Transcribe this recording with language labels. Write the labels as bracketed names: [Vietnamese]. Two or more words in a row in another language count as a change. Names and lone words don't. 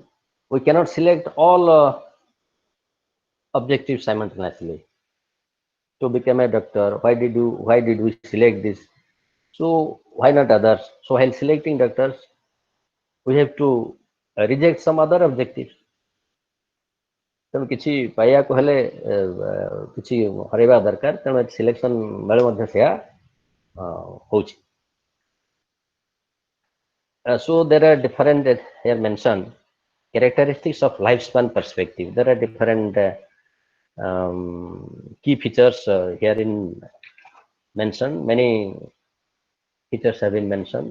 [English] We cannot select all objectives simultaneously. To become a doctor, why did we select this? So why not others? So while selecting doctors, we have to reject some other objectives. [Odia] ତେଣୁ କିଛି ପାଇବାକୁ ହେଲେ କିଛି ହରେଇବା ଦରକାର, ତେଣୁ ସିଲେକ୍ସନ ବେଳେ ମଧ୍ୟ ସେୟା ହଉଛି. [English] So there are different here mentioned characteristics of lifespan perspective. There are different key features herein mentioned. Many features have been mentioned.